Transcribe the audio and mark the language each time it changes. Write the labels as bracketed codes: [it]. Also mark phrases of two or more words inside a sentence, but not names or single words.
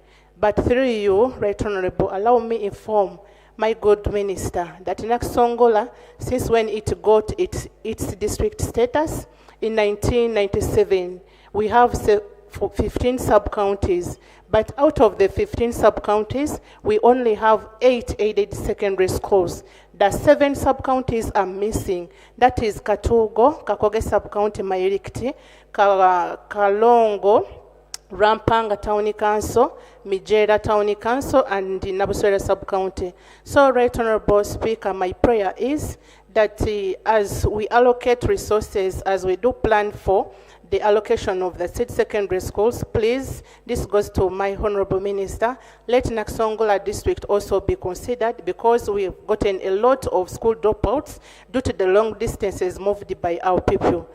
[en] But through you, Right Honorable, allow me inform my good minister that in Naksongola, since when it got its district status in 1997, we have 15 sub-counties. But out of the 15 sub-counties, we only have 8 aided secondary schools. The 7 sub-counties are missing. That is Katugo, Kakoge sub-county, Mairikiti, Kalongo, Rampanga Town Council, Mijera Town Council, and the Nabuswera sub-county. So, Right Honorable Speaker, my prayer is that as we allocate resources, as we do plan for the allocation of the seed secondary schools, please, this goes to my Honorable Minister, let Naksongola district also be considered, because we've gotten a lot of school dropouts due to the long distances moved by our people.